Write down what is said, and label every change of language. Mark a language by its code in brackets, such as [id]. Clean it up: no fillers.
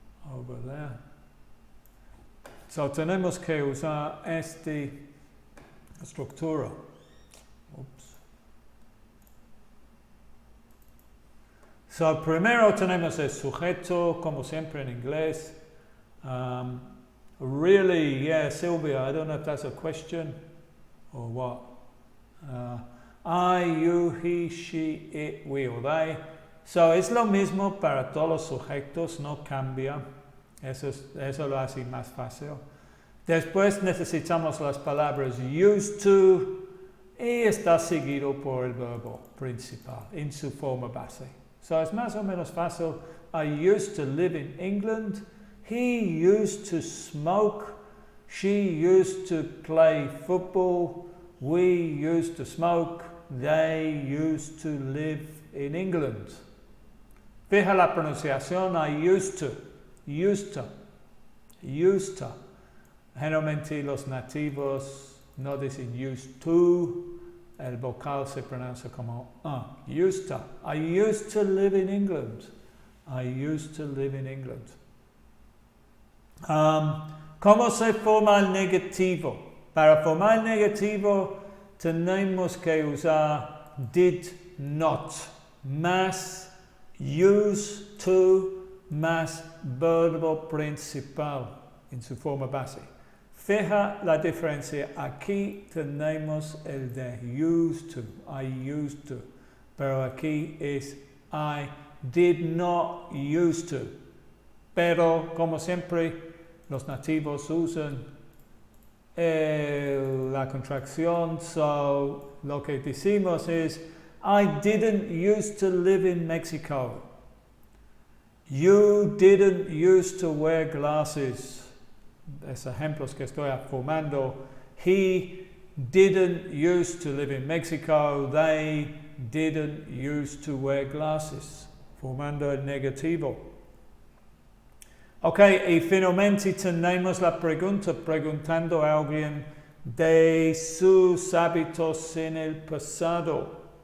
[en] Over there. [es] Tenemos que usar esta estructura. Primero tenemos el sujeto, como siempre en inglés. [en] Really, yeah, Sylvia, I don't know if that's a question or what. I, you, he, she, it, we or they. [es] Es lo mismo para todos los sujetos, no cambia. Eso lo hace más fácil. Después necesitamos las palabras used to y está seguido por el verbo principal en su forma base. Es más o menos fácil. [en] I used to live in England. He used to smoke. She used to play football. We used to smoke. They used to live in England. [es] Fija la pronunciación. [en] I used to. Used to. [es] Used to. Generalmente los nativos no dicen used to. El vocal se pronuncia como used to. [en] I used to live in England. I used to live in England. [es] ¿Cómo se forma el negativo? Para formar el negativo tenemos que usar did not más used to más verbo principal en su forma base. Fija la diferencia. Aquí tenemos el de used to. [en] I used to. [es] Pero aquí es [en] I did not used to. [es] Pero como siempre los nativos usan la contracción. Lo que decimos es [en] I didn't used to live in Mexico. You didn't used to wear glasses. [es] Es ejemplos que estoy formando. [en] He didn't used to live in Mexico. They didn't used to wear glasses. [es] Formando el negativo. Ok, y finalmente tenemos la pregunta preguntando a alguien de sus hábitos en el pasado.